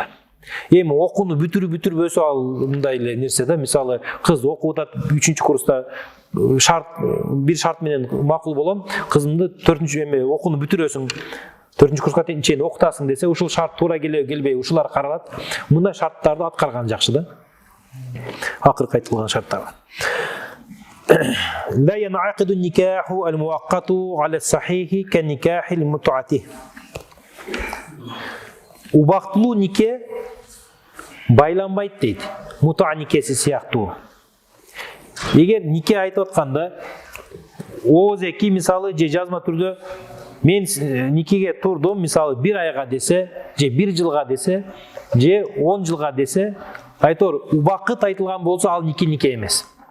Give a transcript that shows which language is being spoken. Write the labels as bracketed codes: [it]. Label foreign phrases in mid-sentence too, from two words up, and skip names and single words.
[ky] Эми окууну бүтүрбөсө ал мындай эле нерсе да, мисалы кыз окуп атат 3-курста бир шарт менен макул болом, кызымды 4-эме окууну бүтүрөсүң, 4-курска чейин окутасың десе, ушул шарт туура келбей ушулар каралат. Мындай шарттарды аткарган жакшы да. Акыркы айтылган шарттар. [ar] لا ينعقد النكاح المؤقت على الصحيح كنكاح المتعة. [ky] Убактылуу нике байланбайт дейт. Мута никеси сыяктуу. Эгер нике айтып атканда ооз-эки мисалы же жазма түрдө мен никеге турдум, мисалы 1 айга десе, же 1 жылга десе, же 10 жылга десе, айтор убакыт айтылган болсо ал нике эмес.